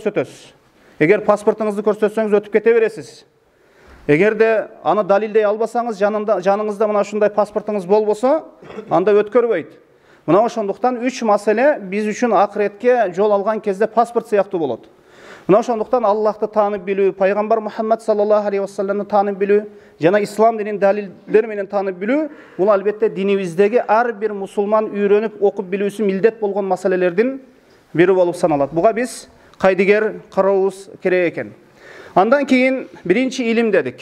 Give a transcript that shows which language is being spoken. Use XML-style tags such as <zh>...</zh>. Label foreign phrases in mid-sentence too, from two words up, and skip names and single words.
<ky>Эгер паспортуңузду көрсөтсөңүз өтүп кете бересиз. Эгерде аны далилдей албасаңыз, жаныңызда мына ушундай паспортуңуз болбосо, анда өткөрбөйт. Мына ошондуктан 3 маселе биз үчүн акыретке жол алган кезде паспорт сыяктуу болот. Мына ошондуктан Аллахты таанып билүү, пайгамбар Мухаммад</ky> <ar>صلى الله عليه و</ar> <ky>салламды таанып билүү жана ислам динин далилдер менен таанып билүү, бул албетте динибиздеги ар бир мусулман үйрөнүп окуп билүүсү милдет болгон маселелердин бири болуп саналат. Буга биз кайдыгер карообуз керек экен. Андан кийин биринчи илим дедик.</ky>